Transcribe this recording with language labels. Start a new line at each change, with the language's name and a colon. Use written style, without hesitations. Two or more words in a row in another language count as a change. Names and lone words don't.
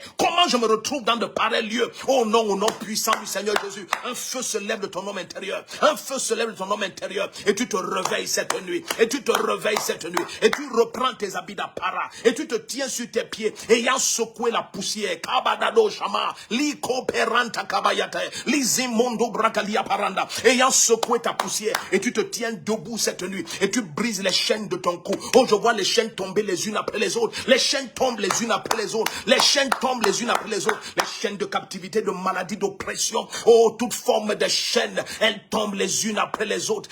French: Comment je me retrouve dans de pareils lieux? Oh non, au nom puissant du Seigneur Jésus, un feu se lève de ton homme intérieur. Un feu se lève de ton homme intérieur. Et tu te réveilles cette nuit. Et tu te réveilles cette nuit. Et tu reprends tes habits d'apparat. Et tu te tiens sur tes pieds, ayant secoué la poussière. Kabadado shama, liko peranta kabayate, lizimondo brakalia paranda. Ayant secoué ta poussière. Et tu te tiens debout cette nuit. Et tu brises les chaînes de ton cou. Oh, je vois les chaînes tomber les unes après les autres. Les chaînes tombent les unes après les autres. Les chaînes tombent les unes après les autres. Les chaînes de captivité, de maladie, d'oppression. Oh, toute forme de chaîne, elles tombent les unes après les autres.